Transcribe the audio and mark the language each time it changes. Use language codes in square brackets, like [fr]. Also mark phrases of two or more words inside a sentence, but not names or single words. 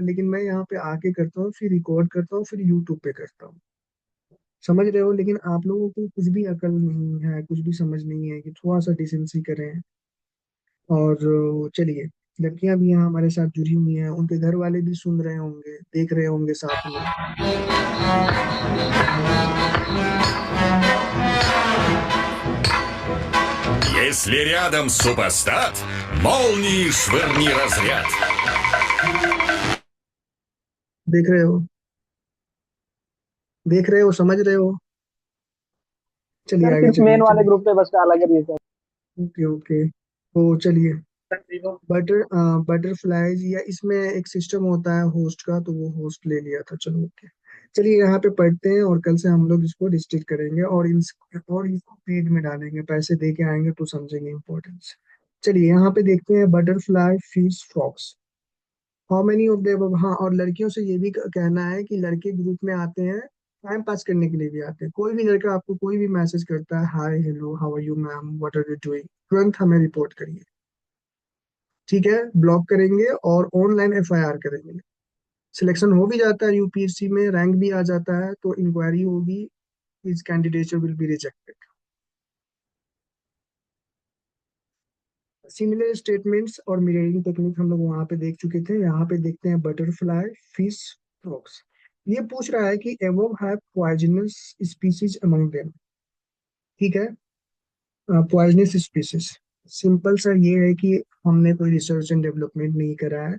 [hi] लेकिन मैं यहाँ पे आके करता हूँ, फिर रिकॉर्ड करता हूँ, फिर यूट्यूब पे करता हूँ, समझ रहे हो। लेकिन आप लोगों को कुछ भी अकल नहीं है, कुछ भी समझ नहीं है कि थोड़ा सा डिसेंसी करें। और चलिए, लड़कियां भी यहाँ हमारे साथ जुड़ी हुई हैं, उनके घर वाले भी सुन रहे होंगे, देख रहे होंगे साथ में। [ru] Если рядом супостат, молнии швырни разряд. [hi] देख रहे हो, देख रहे हो, समझ रहे हो। चलिए सर आगे सिर्फ चलिए, मेन वाले चलिए। ग्रुप पे बस डाला करिए सर। [en] okay okay, [hi] तो चलिए, [en] butter butterflies, [hi] या इसमें एक सिस्टम होता है होस्ट का, तो वो होस्ट ले लिया था, चलो ओके। चलिए यहाँ पे पढ़ते हैं, और कल से हम लोग इसको डिस्ट्रिक्ट करेंगे, और इसको पेड में डालेंगे, पैसे दे के आएंगे तो समझेंगे इम्पोर्टेंस। चलिए यहाँ पे देखते हैं, [en] butterfly, fish, frogs. how many of the above. [hi] हाँ, और लड़कियों से ये भी कहना है कि लड़के ग्रुप में आते हैं टाइम पास करने के लिए भी आते हैं। कोई भी लड़का आपको कोई भी मैसेज करता है, [en] hi hello how are you ma'am, what are you doing, [hi] तुरंत हमें रिपोर्ट करिए, ठीक है, ब्लॉक करेंगे और [en] online FIR [hi] करेंगे। सिलेक्शन हो भी जाता है यूपीएससी में, रैंक भी आ जाता है, तो इंक्वायरी होगी, [en] his candidature will be rejected. similar statements [hi] और [en] mirroring technique [hi] हम लोग वहां पे देख चुके थे। यहाँ पे देखते हैं [en] butterfly, fish, frogs. [hi] ये पूछ रहा है कि [en] above have poisonous species among them. [hi] ठीक है, [en] poisonous species, [hi] सिंपल सा ये है कि हमने कोई [en] research and development [hi] नहीं करा है।